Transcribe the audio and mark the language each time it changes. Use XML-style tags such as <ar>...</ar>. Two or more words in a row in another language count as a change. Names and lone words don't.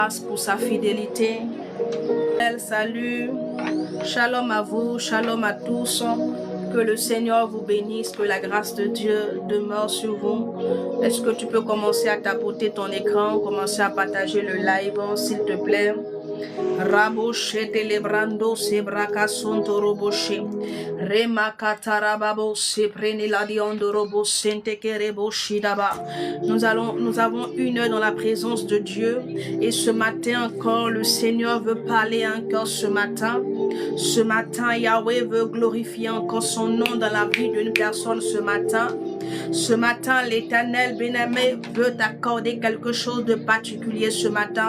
<fr>Pour sa fidélité. Salut, shalom à vous, shalom à tous. Que le Seigneur vous bénisse, que la grâce de Dieu demeure sur vous. Est-ce que tu peux commencer à tapoter ton écran, commencer à partager le live, s'il te plaît? Raboshe telebrando sebraka sonto roboshe rema katarababo se preni la diondo robo sente kerebo shidaba. Nous avons une heure dans la présence de Dieu et ce matin encore le Seigneur veut parler encore ce matin. Ce matin Yahweh veut glorifier encore son nom dans la vie d'une personne ce matin. Ce matin, l'Éternel bien-aimé veut t'accorder quelque chose de particulier ce matin.</fr>